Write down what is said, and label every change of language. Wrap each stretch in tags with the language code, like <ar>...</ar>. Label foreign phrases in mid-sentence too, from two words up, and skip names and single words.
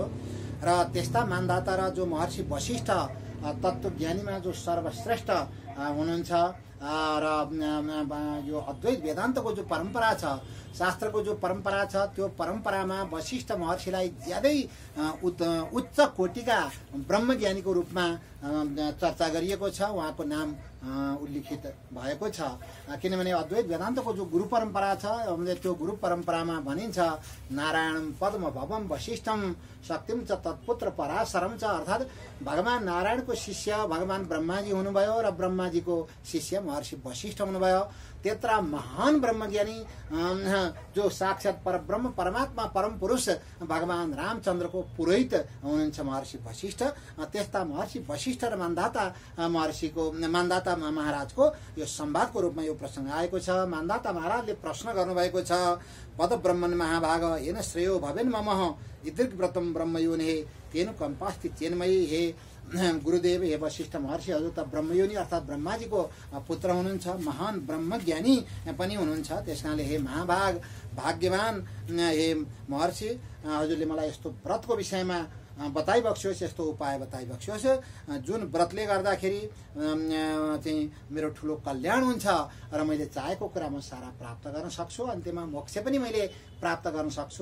<ne>र त्यस्ता मानधाता र जो महर्षि वशिष्ठ तत्त्वज्ञानीमा जो सर्वश्रेष्ठ हुनुहुन्छ र यो अद्वैत वेदान्तको जो परम्परा छ, शास्त्रको जो परम्परा छ, त्यो परम्परामा वशिष्ठ महर्षिलाई ज्यादै उच्च कोटिका ब्रह्मज्ञानीको रूपमा चर्चा गरिएको छ, उहाँको नाम उल्लिखित भएको छ। किनभने अद्वैत वेदान्तको जो गुरु परम्परा छ, त्यो गुरु परम्परामा भनिन्छ</ne> <sa>नारायणम पद्म भवम वशिष्ठम शक्तिम च तत्पुत्र पराशरम च।</sa> <ne>अर्थात् भगवान नारायणको शिष्य भगवान ब्रह्माजी हुनुभयो र ब्रह्माजीको शिष्य महर्षि वशिष्ठ हुनुभयो। त्यत्र महान ब्रह्मज्ञानी जो साक्षात् परब्रह्म परमात्मा परम पुरुष भगवान रामचन्द्रको पुरोहित हुनुहुन्छ महर्षि वशिष्ठ। त्यस्ता महर्षि वशिष्ठ र मानधाता महाराजको यो संवादको रूपमा यो प्रसङ्ग आएको छ। मानधाता महाराजले प्रश्न गर्नुभएको छ,</ne> <sa>पद ब्रह्मन् महाभाग येन श्रेयो भवेन् मम इदृग् व्रतम ब्रह्मयोनि तेन कम्पास्ति चेन्मयी।</sa> <ne>हे गुरुदेव, हे वशिष्ठ महर्षि, हजुर त ब्रह्मयोनि अर्थात् ब्रह्माजीको पुत्र हुनुहुन्छ, महान ब्रह्मज्ञानी पनि हुनुहुन्छ। त्यसकारणले हे महाभाग भाग्यवान हे महर्षि, हजुरले मलाई यस्तो व्रतको विषयमा बताइबक्सियोस्, यस्तो उपाय बताइबक्सियोस् जुन व्रतले गर्दाखेरि चाहिँ मेरो ठुलो कल्याण हुन्छ र मैले चाहेको कुरा म सारा प्राप्त गर्न सक्छु, अन्त्यमा मोक्ष पनि मैले प्राप्त गर्न सक्छु।</ne>